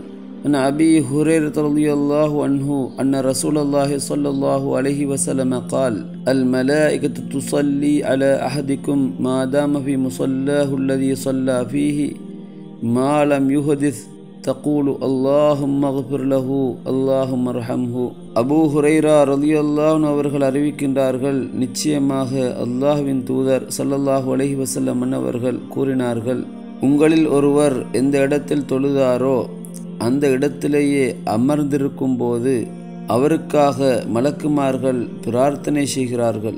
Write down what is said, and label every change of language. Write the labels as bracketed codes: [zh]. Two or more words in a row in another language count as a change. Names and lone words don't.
[ar] عن أبي هريرة رضي الله عنه أن رسول الله صلى الله عليه وسلم قال: الملائكة تصلي على أحدكم ما دام في مصلاه الذي صلى فيه ما لم يحدث تقول اللهم اغفر له اللهم ارحمه. [ta] அபூ ஹுரைரா [ar] رضي الله عنه [ta] அவர்கள் அறிவிக்கின்றார்கள், நிச்சயமாக அல்லாஹ்வின் தூதர் [ar] صلى الله عليه وسلم [ta] அவர்கள் கூறினார்கள், உங்களில் ஒருவர் எந்த இடத்தில் தொழுதாரோ அந்த இடத்திலேயே அமர்ந்திருக்கும் போது அவருக்காக மலக்குமார்கள் பிரார்த்தனை செய்கிறார்கள்.